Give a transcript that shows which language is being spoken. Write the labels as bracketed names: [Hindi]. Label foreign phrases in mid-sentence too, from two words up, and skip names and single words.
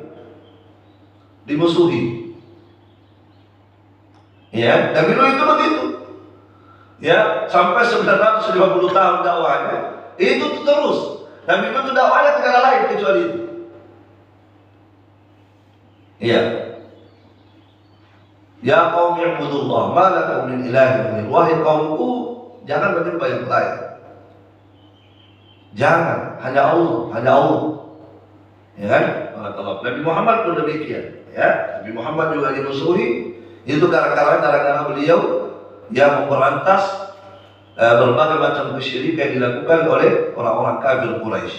[Indonesian] Dimusuhi. Ya, Nabi Nuh itu begitu. Ya, sampai 950 tahun dakwahnya. Itu terus. Nabi Nuh itu dakwahnya tidak ada lain kecuali itu. [Arabic] Iya. يا قوم اعبدوا الله ما لكم من إله غيره. [Indonesian] Wahai kaumku, jangan menyembah yang lain. Jangan, hanya Allah, hanya Allah. Ya kan? Nabi Muhammad pun demikian, ya. Nabi Muhammad juga dimusuhi itu gara-gara beliau yang memberantas berbagai macam kesyirikan yang dilakukan oleh orang-orang kafir Quraisy.